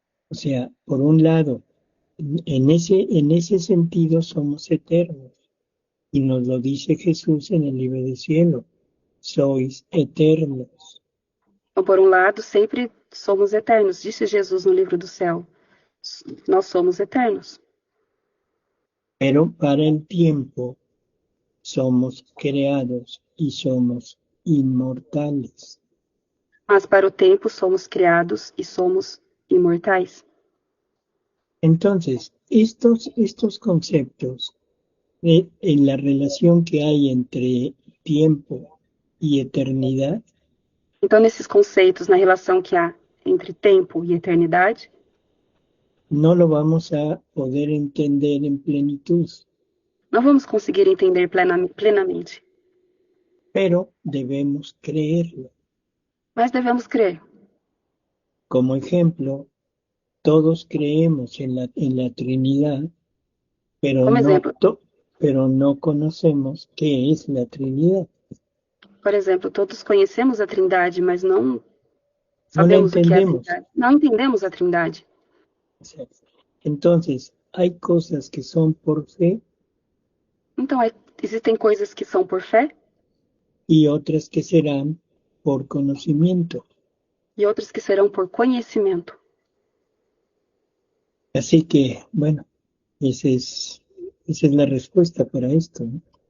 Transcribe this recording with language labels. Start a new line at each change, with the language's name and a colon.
Spanish: O sea, por un lado, en ese sentido somos eternos. Y nos lo dice Jesús en el libro del cielo. Sois eternos.
Portuguese: Então, por um lado, sempre somos eternos, disse Jesus no livro do céu. Nós somos eternos.
Spanish: Pero para el tiempo somos creados y somos inmortales.
Portuguese: Mas para o tempo somos criados e somos imortais.
Spanish: Entonces, estos conceptos en la relación que hay entre tiempo y eternidad,
Portuguese: Então, nesses conceitos, na relação que há entre tempo e eternidade,
Spanish: no lo vamos a poder entender en plenitud,
Portuguese: não vamos conseguir entender plenamente.
Spanish: pero debemos creerlo.
Portuguese: Mas devemos crer.
Spanish: Como ejemplo, todos creemos en la Trinidad, pero Como ejemplo. pero no conocemos qué es la Trinidad.
Portuguese: Por exemplo, todos conhecemos a Trindade, mas não
Spanish: No la
Portuguese: sabemos o que é a
Spanish: entendemos.
Portuguese: Trindade. Não entendemos a Trindade.
Spanish: Entonces, hay cosas que son por fe
Portuguese: Então, existem coisas que são por fé
Spanish: y otras que serán por conocimiento.
Portuguese: e outras que serão por conhecimento.
Spanish: Así que, bueno, esa es la respuesta para esto, ¿no?